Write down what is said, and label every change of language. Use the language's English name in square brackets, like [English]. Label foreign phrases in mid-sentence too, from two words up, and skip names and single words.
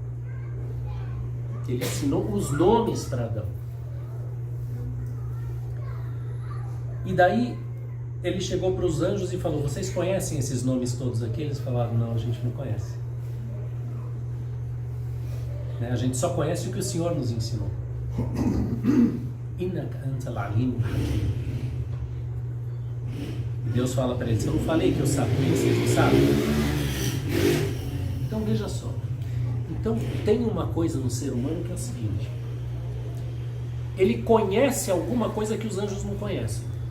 [Portuguese] Ele ensinou os nomes para Adão. E daí ele chegou para os anjos e falou: vocês conhecem esses nomes todos aqui? Eles falaram: não, a gente não conhece. Né? A gente só conhece o que o Senhor nos ensinou. [Arabic] إنك أنت العليم حكيم. [Portuguese] E Deus fala para eles: eu não falei que eu sabia, vocês não sabem? Então veja só. Então tem uma coisa no ser humano que é o seguinte: ele conhece alguma coisa que os anjos não conhecem.